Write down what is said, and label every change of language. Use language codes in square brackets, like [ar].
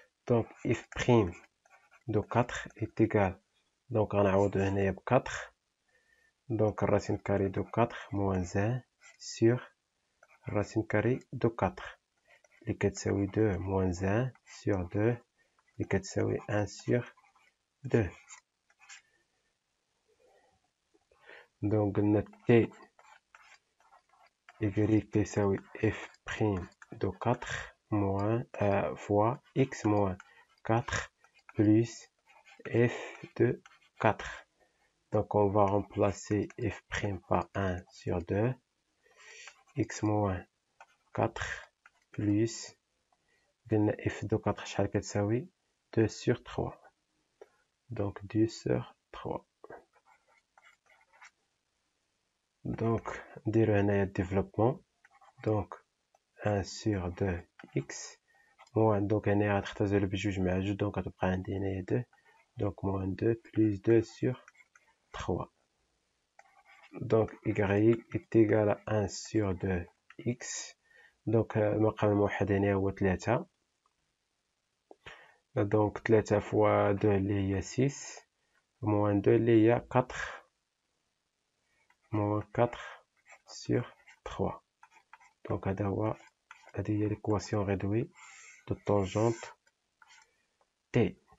[fr] donc f prime de 4 est égal donc غنعوضو هنايا ب 4 donc racine carrée de 4 moins 1 sur racine carrée de 4 [ar] اللي كتساوي [fr] 2 moins 1 sur 2 اللي كتساوي 1 sur 2 donc قلنا t y تساوي f' de 4 moins fois x moins 4 plus f de 4. Donc on va remplacer f' par 1 sur 2, x moins 4 plus f de 4 [ar] شحال كتساوي [fr] 2 sur 3. Donc 2 sur 3. Donc نديرو هنايا développement. Donc 1 sur 2x moins, donc [ar] هنايا غتختزل بجوج مع جوج، [fr] donc [ar] غتبقى عندي هنايا [fr] 2، donc moins 2 plus 2 sur 3. donc y est égal à 1 sur 2x. [ar] donc المقام الموحد هنا هو 3. [fr] donc 3 fois 2 [ar] اللي هي [fr] 6 moins 2 اللي هي 4 moins 4 sur 3. donc هذه هي l'équation réduite de tangente T.